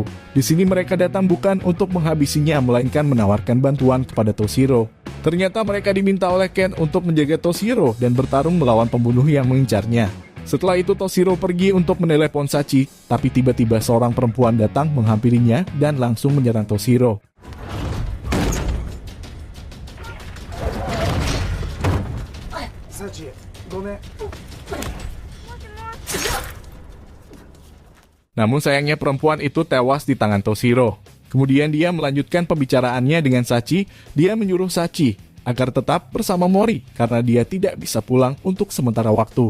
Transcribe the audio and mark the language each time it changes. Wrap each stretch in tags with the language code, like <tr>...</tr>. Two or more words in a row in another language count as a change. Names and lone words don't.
<id>Di sini mereka datang bukan untuk menghabisinya, melainkan menawarkan bantuan kepada Toshiro. Ternyata mereka diminta oleh Ken untuk menjaga Toshiro dan bertarung melawan pembunuh yang mengincarnya. Setelah itu Toshiro pergi untuk menelepon Sachi, tapi tiba-tiba seorang perempuan datang menghampirinya dan langsung menyerang Toshiro.</id> <ja>Sachi, gomen.</ja> <id>Namun sayangnya perempuan itu tewas di tangan Toshiro. Kemudian dia melanjutkan pembicaraannya dengan Sachi. Dia menyuruh Sachi agar tetap bersama Mori karena dia tidak bisa pulang untuk sementara waktu.</id>